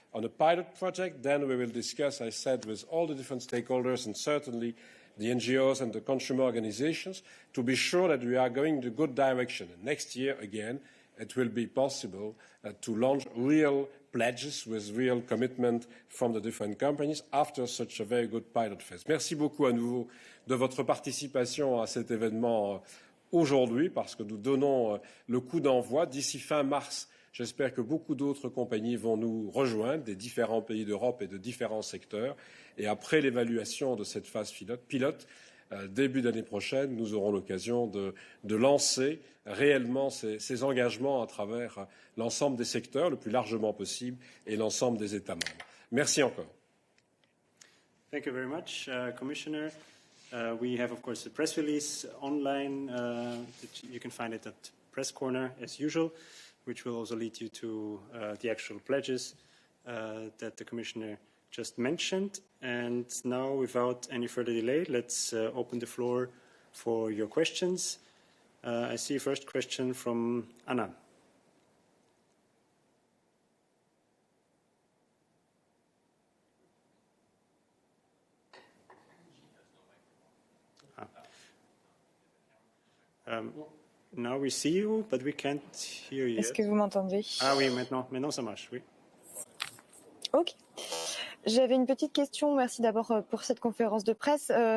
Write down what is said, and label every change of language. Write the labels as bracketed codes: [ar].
[en] on a pilot project. Then we will discuss, I said, with all the different stakeholders and certainly the NGOs and the consumer organizations to be sure that we are going in the good direction. And next year, again, it will be possible to launch real pledges with real commitment from the different companies after such a very good pilot phase. [fr] Merci beaucoup à nouveau de votre participation à cet événement aujourd'hui parce que nous donnons le coup d'envoi d'ici fin mars. J'espère que beaucoup d'autres compagnies vont nous rejoindre des différents pays d'Europe et de différents secteurs. Et après l'évaluation de cette phase pilote, début d'année prochaine, nous aurons l'occasion de lancer réellement ces engagements à travers l'ensemble des secteurs le plus largement possible et l'ensemble des États membres. Merci encore. [en] Thank you very much, Commissioner. We have, of course, a press release online. You can find it at Press Corner, as usual, which will also lead you to the actual pledges that the Commissioner just mentioned. And now, without any further delay, let's open the floor for your questions. I see a first question from Anna. Now we see you, but we can't hear you. [fr] Est-ce que vous m'entendez? Ah oui, maintenant ça marche, oui. Ok. J'avais une petite question. Merci d'abord pour cette conférence de presse.